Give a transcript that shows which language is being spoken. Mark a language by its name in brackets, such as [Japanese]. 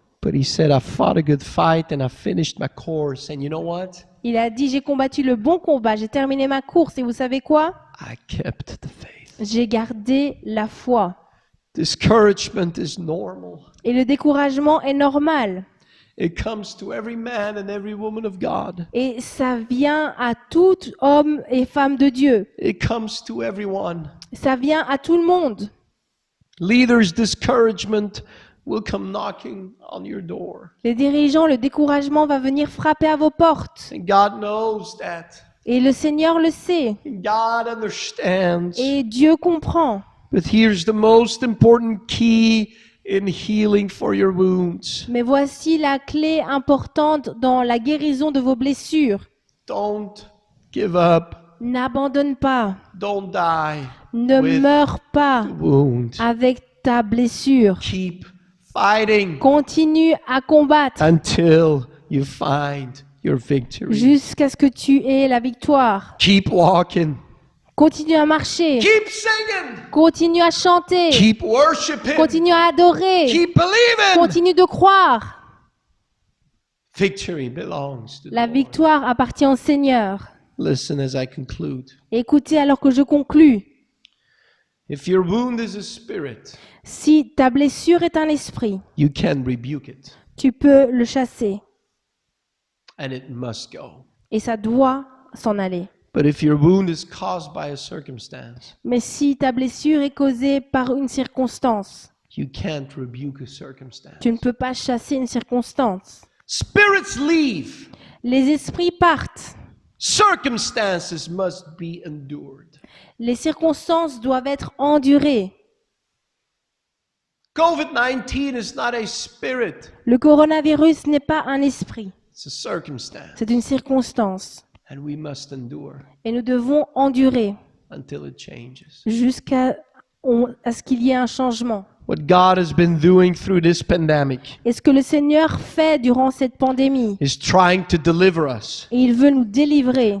[English] But he said, I fought a good fight and I finished my course. And you know what? [French] Il a dit, j'ai combattu le bon combat, j'ai terminé ma course. Et vous savez quoi? [English] I kept the faith. [French] J'ai gardé la foi. [English] Discouragement is normal. [French] Et le découragement est normal. [English] It comes to every man and every woman of God. [French] Et ça vient à tout homme et femme de Dieu. [English] It comes to everyone. [French] Ça vient à tout le monde. [English] Leaders' discouragement will come knocking on your door. [French] Les dirigeants, le découragement va venir frapper à vos portes. [English] And God knows that. [French] Et le Seigneur le sait. [English] And God understands. [French] Et Dieu comprend. [English] But here's the most important key in healing for your wounds. [French] Mais voici la clé importante dans la guérison de vos blessures. [English] Don't give up. [French] N'abandonne pas. [English] Don't die [French] Ne [English] with [French] meurs pas [English] the wound. [French] avec ta blessure. [English] Keep fighting [French] Continue à combattre [English] until you find your victory. [French] jusqu'à ce que tu aies la victoire. [English] Keep walking. [French] Continue à marcher. [English] Keep singing. [French] Continue à chanter. [English] Keep worshiping. [French] Continue à adorer. [English] Keep believing. [French] Continue de croire. [English] Victory belongs to the [French] La [English] Lord. [French] victoire appartient au Seigneur. [English] Listen as I conclude. [French] Écoutez alors que je conclus. [English] If your wound is a spirit, [French] Si ta blessure est un esprit, [English] you can rebuke it, [French] tu peux le chasser [English] and it must go. [French] et ça doit s'en aller. [English] But if your wound is caused by a circumstance, [French] Mais si ta blessure est causée par une circonstance, [English] you can't rebuke a circumstance. [French] tu ne peux pas chasser une circonstance. [English] Spirits leave. [French] Les esprits partent. [English] Circumstances must be endured. [French] Les circonstances doivent être endurées. [English] COVID-19 is not a spirit, [French] Le coronavirus n'est pas un esprit, [English] it's a circumstance. [French] c'est une circonstance. [English] And we must endure [French] Et nous devons endurer [English] until it changes. [French] jusqu'à à ce qu'il y ait un changement. [English] What God has been doing through this pandemic [French] Et ce que le Seigneur fait durant cette pandémie, [English] is trying to deliver us [French] et il veut nous délivrer